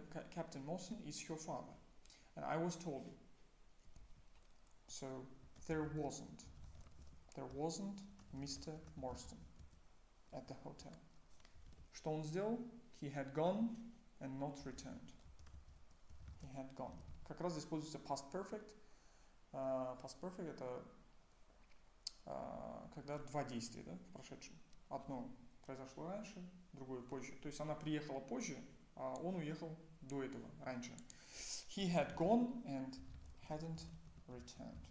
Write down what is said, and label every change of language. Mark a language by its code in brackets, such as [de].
[en] Captain Morstan is her father. And I was told. So, there wasn't Mr. Morstan at the hotel. [ru] Что он сделал? [en] He had gone and not returned. He had gone. [ru] Как раз используется past perfect. Past perfect это когда два действия, да, в прошедшем. Одно произошло раньше, другое позже. То есть она приехала позже, а он уехал до этого, раньше. [en] He had gone and hadn't returned.